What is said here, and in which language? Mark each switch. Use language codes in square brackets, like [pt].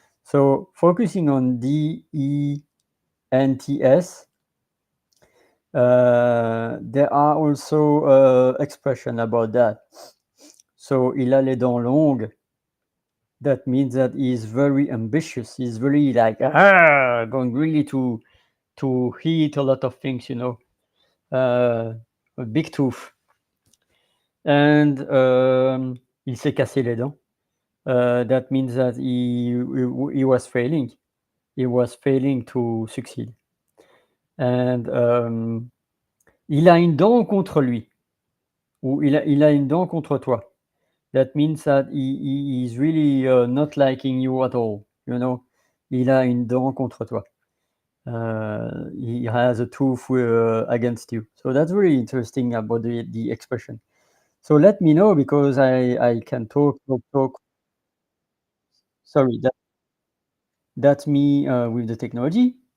[en] So focusing on D-E-N-T-S, there are also expressions about that. So [fr] il a les dents longues. [en] That means that he's very ambitious. He's very like going really to hit a lot of things, you know. A big tooth. [fr] And il s'est cassé les dents. [en] That means that he was failing. He was failing to succeed. [fr] And il a une dent contre lui. Ou il a une dent contre toi. [en] That means that he is really not liking you at all. You know, [fr] il a une dent contre toi. [en] He has a tooth against you. So that's really interesting about the expression. So let me know, because I can talk. Sorry, that's me with the technology.